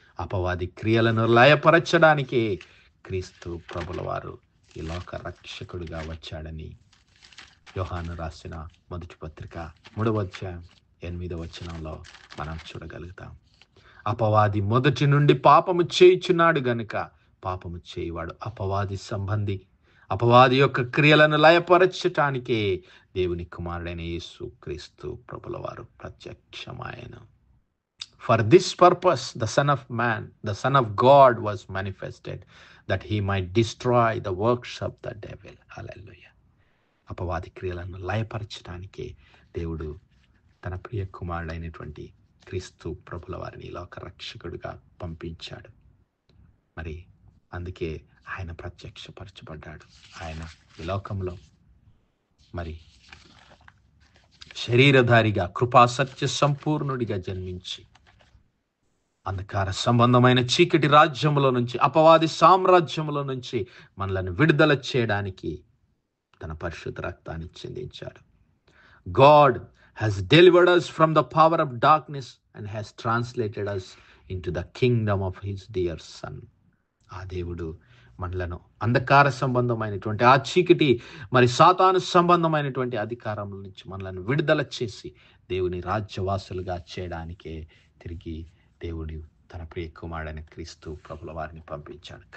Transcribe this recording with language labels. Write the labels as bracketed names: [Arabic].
[Telugu] అపవాది క్రియలను లయపరచడానికి క్రీస్తు ప్రభుల వారు ఈ లోక రక్షకుడిగా వచ్చాడని యోహాను రాసిన మొదటి పత్రిక 3వ అధ్యాయం 8వ వచనంలో మనం చూడగలుగుతాం. అపవాది మొదటి నుండి పాపము చేయుచున్నాడు గనుక పాపము చేయువాడు అపవాది సంబంధి. అపవాది యొక్క క్రియలను లయపరచటానికే దేవుని కుమారుడైన యేసు క్రీస్తు ప్రభుల వారు ప్రత్యక్షమాయను. [English] For this purpose the Son of Man, the Son of God was manifested, that he might destroy the works of the devil. Hallelujah. [Telugu] అపవాది క్రియలను లయపరచడానికే దేవుడు తన ప్రియ కుమారుడైనటువంటి క్రీస్తు ప్రభుల వారిని లోక రక్షకుడిగా పంపించాడు. మరి అందుకే ఆయన ప్రత్యక్షపరచబడ్డాడు. ఆయన ఈ లోకంలో మరి శరీరధారిగా కృపా సత్య సంపూర్ణుడిగా జన్మించి అంధకార సంబంధమైన చీకటి రాజ్యములో నుంచి, అపవాది సామ్రాజ్యములో నుంచి మనలను విడుదల చేయడానికి తన పరిశుద్ధ రక్తాన్ని చిందించాడు. [English] God has delivered us from the power of darkness and has translated us into the kingdom of his dear son. [Telugu] ఆ దేవుడు మనలను అంధకార సంబంధమైనటువంటి ఆ చీకటి మరి సాతాను సంబంధమైనటువంటి అధికారం నుంచి మనలను విడుదల చేసి దేవుని రాజ్యవాసులుగా చేయడానికే తిరిగి దేవుడు తన ప్రియ కుమారుడైన క్రీస్తు ప్రభుల వారిని పంపించాడు.